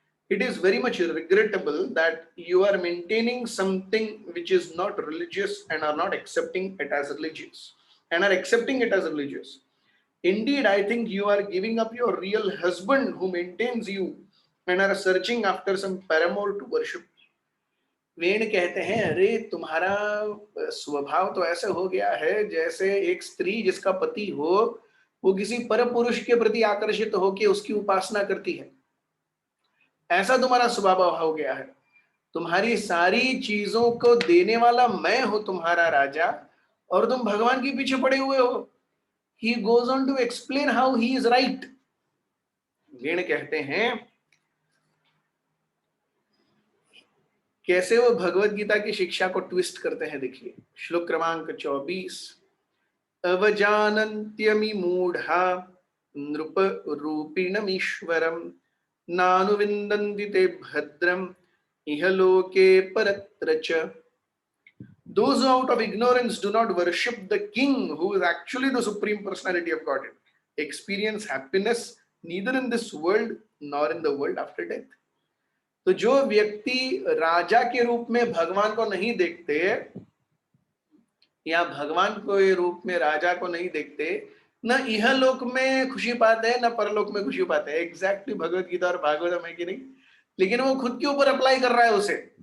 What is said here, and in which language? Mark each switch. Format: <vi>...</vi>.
<en>It is very much regrettable that you are maintaining something which is not religious and are not accepting it as religious and are accepting it as religious. Indeed, I think you are giving up your real husband who maintains you and are searching after some paramour to worship.</en> <hi>वेण कहते हैं, अरे तुम्हारा स्वभाव तो ऐसा हो गया है जैसे एक स्त्री जिसका पति हो वो किसी पर पुरुष के प्रति आकर्षित होकर उसकी उपासना करती है। ऐसा तुम्हारा स्वभाव हो गया है। तुम्हारी सारी चीजों को देने वाला मैं हूं तुम्हारा राजा और तुम भगवान के पीछे पड़े हुए हो।</hi> <en>He goes on to explain how he is right.</en> <hi>वेण कहते हैं कैसे वो भगवत गीता की शिक्षा को ट्विस्ट करते हैं। देखिए श्लोक क्रमांक 24।</hi> <sa>अवजानन्त्यमि मूढ़ा नृप रूपिणमीश्वरम नानुविन्दन्ति ते भद्रम इह लोके परत्र च।</sa> <en>Those who out of ignorance do not worship the king who is actually the supreme personality of Godhead experience happiness neither in this world nor in the world after death.</en> <hi>तो जो व्यक्ति राजा के रूप में भगवान को नहीं देखते या भगवान के रूप में राजा को नहीं देखते, न इह लोक में खुशी पाते हैं न परलोक में खुशी पाते हैं। एग्जैक्टली भगवत गीता और भागवतम है कि नहीं, लेकिन वो खुद के ऊपर अप्लाई कर रहा है उसे।</hi>